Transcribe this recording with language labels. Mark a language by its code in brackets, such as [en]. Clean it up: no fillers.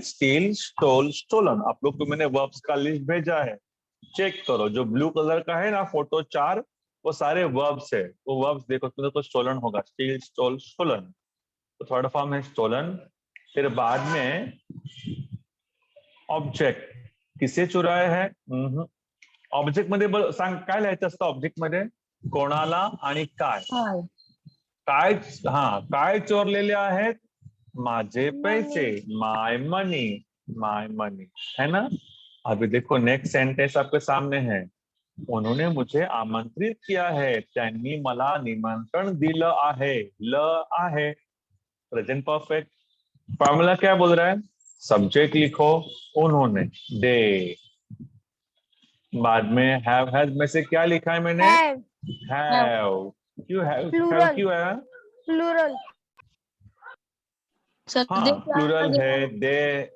[hi] Steel, stall, stolen. आप लोग को मैंने वर्ब्स का लिस्ट भेजा है, चेक करो। जो ब्लू कलर का है ना फोटो 4, वो सारे वर्ब्स है। वो वर्ब्स देखो, तुम्हें तो स्टोलन होगा, स्टील, स्टोल, स्टोलन। तो थर्ड फॉर्म है स्टोलन। फिर बाद में ऑब्जेक्ट, किसे चुराए है? [mr] ऑब्जेक्ट मध्ये सांग काय लिहायचं असतं ऑब्जेक्ट मध्ये? कोणाला आणि काय? काय, हा, काय चोरलेले आहेत? माझे पैसे, माय मनी, माय मनी, है ना। [hi] अभी देखो नेक्स्ट सेंटेंस आपके सामने है। उन्होंने मुझे आमंत्रित किया है, [mr] त्यांनी मला निमंत्रण दिलं आहे, ल आहे, प्रेजेंट परफेक्ट। [hi] फॉर्मूला क्या बोल रहा है? सब्जेक्ट लिखो, उन्होंने, दे। बाद में हैव हैज में से क्या लिखा है मैंने? [en] Have. [hi] हैव। क्यों हैव? [en] Plural. [hi] क्यों है? [en] Plural. [hi] हाँ, प्लूरल है, दे।